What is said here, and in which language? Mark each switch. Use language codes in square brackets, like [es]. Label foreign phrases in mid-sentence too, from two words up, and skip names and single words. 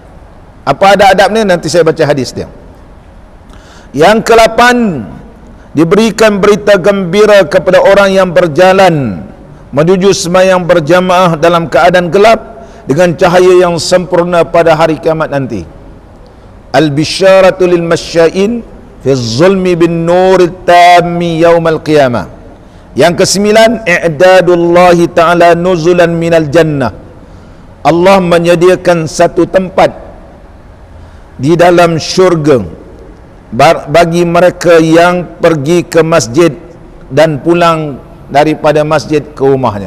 [ms] Apa ada adab ni? Nanti saya baca hadis dia. Yang ke-8, diberikan berita gembira kepada orang yang berjalan menuju sembahyang berjamaah dalam keadaan gelap dengan cahaya yang sempurna pada hari kiamat nanti. [ar] البشارة للمشائين في الظلم بالنور التام يوم القيامة. [ms] Yang ke-9, [ar] إعداد الله تعالى نزلا من الجنة. [ms] Allah menyediakan satu tempat di dalam syurga bagi mereka yang pergi ke masjid dan pulang daripada masjid ke rumahnya.